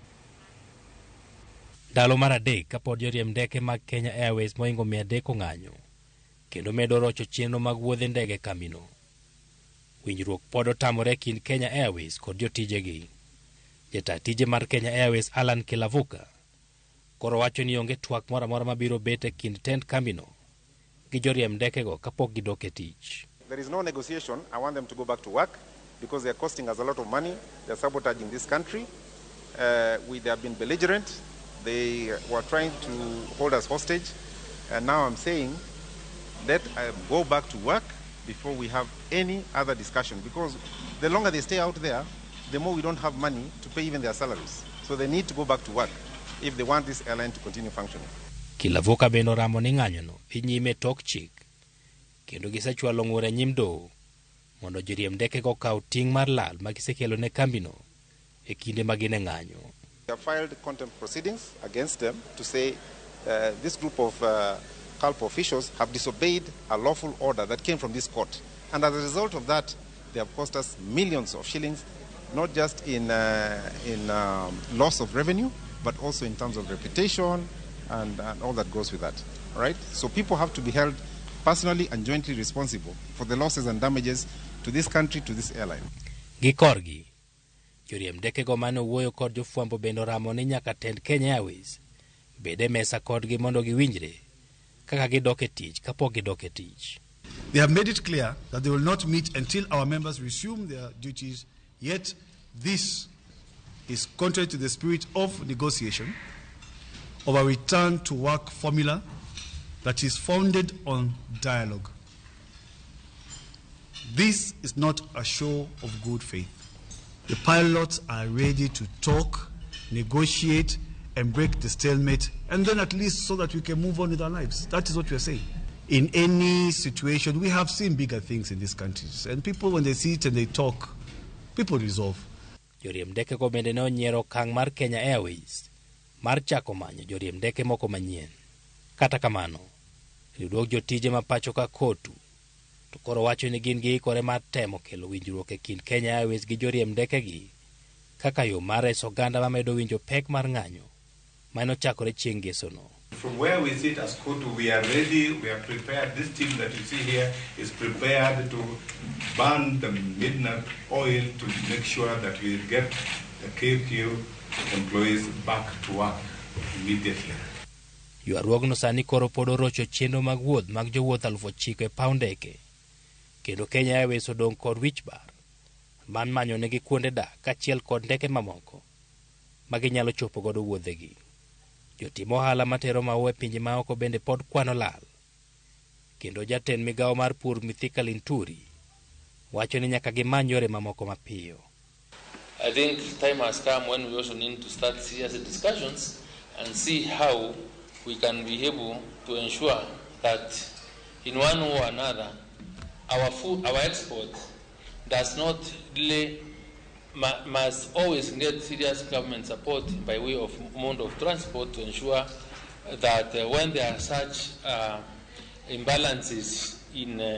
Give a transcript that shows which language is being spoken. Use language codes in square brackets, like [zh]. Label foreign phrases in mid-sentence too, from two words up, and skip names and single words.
[luo] Ndalo mar adek kapod joriemb ndeke mag Kenya Airways moingo 300 ong'anyo kendo medo rocho chenro mag wuodhe ndege kambino. Winjruok pod otamore kind Kenya Airways kod jotijegi. Jata tije mar Kenya Airways Alan Kilavuka koro wacho ni onge twak moro amora mabiro bet e kind tend kambino gi joriemb ndekego kapok gidok e tich. [en] There is no negotiation. I want them to go back to work because they are costing us a lot of money. They are sabotaging this country. They have been belligerent. They were trying to hold us hostage. And now I'm saying let go back to work before we have any other discussion, because the longer they stay out there, the more we don't have money to pay even their salaries. So they need to go back to work if they want this airline to continue functioning. [luo] Kilavuka beno ramo ni ng'anyono inyime tok chik kendo gisechwalo ng'ure nyim doho mondo joriemb ndekego kaw ting' mar lal ma gisekelo ne kambino e kinde ma gin e ng'anyo. [en] They have filed contempt proceedings against them to say this group of culpable officials have disobeyed a lawful order that came from this court, and as a result of that they have cost us millions of shillings, not just in loss of revenue but also in terms of reputation and all that goes with that. All right? So people have to be held personally and jointly responsible for the losses and damages to this country, to this airline. [luo] Gikorgi, joriemb ndekego mane wuoyo kod jofwambo bendo ramo ni nyaka tend Kenya Airways bede mesa kodgi mondo giwinjre kaka gidok e tich kapok gidok e tich. [en] They have made it clear that they will not meet until our members resume their duties, yet this is contrary to the spirit of negotiation, of a return to work formula that is founded on dialogue. This is not a show of good faith. The pilots are ready to talk, negotiate, and break the stalemate, and then at least so that we can move on with our lives. That is what we are saying. In any situation, we have seen bigger things in these countries, and people, when they sit and they talk, people resolve. [luo] Joriemb ndekego bende ne onyiero okang' mar Kenya Airways mar chako manyo joriemb ndeke moko manyien. Kata kamano, riwruok jotije ma pacho ka kotu to koro wacho ni gin giikore mar temo kelo winjruok e kind Kenya Airways gi joriemb ndekegi kaka yo mar reso oganda ma medo winjo pek mar ng'anyo mane ochakore chieng' ngesono. [en] From where we sit as Kotu, we are ready, we are prepared. This team that you see here is prepared to burn the midnight oil to make sure that we get the KQ employees back to work immediately. [luo] Ywaruogno sani koro pod orocho chenro mag wuoth mag jowuoth 9,000 e paw ndeke, kendo Kenya Airways odong' kod wich bar man manyo negi kuonde dak kachiel kod ndeke mamoko ma ginyalo chopo godo wuodhegi. Jotim ohala matero maua e pinje maoko bende pod kwano lal, kendo jatend migawo mar pur Mithika Linturi wacho ni nyaka gimany yore mamoko mapiyo. [en] I think time has come when we also need to start serious discussions and see how we can be able to ensure that in one way or another our export does not really must always get serious government support by way of mode of transport to ensure that when there are such imbalances in